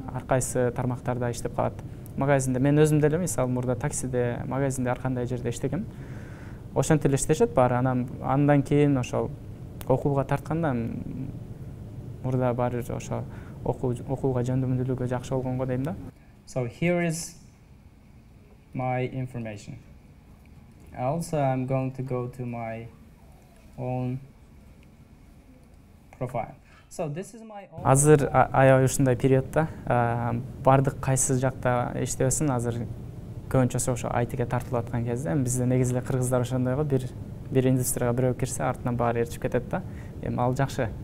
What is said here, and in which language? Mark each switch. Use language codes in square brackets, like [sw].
[ky] Ар кайсы тармактарда иштеп калат. Магазинде мен өзүм деле мисалы мурда таксиде, магазинде ар кандай жерде иштегем. Ошентип эле иштешет баары. Андан кийин ошол окууга тартканда мурда баары ошо окууга жөндөмдүүлүгү жакшы болгонго дейм да. [en] So here is my information. Also I'm going to go to my own profile. So this is my own. [ky] Азыр аябай ушундай периодда бардык кайсы жакта иштебесин азыр көбүнчөсү ошо айтиге тартылып аткан кезде бизде негизи эле кыргыздар ошондой го бир индустрияга бирөө кирсе артынан баары ээрчип кетет да. Эми ал жакшы.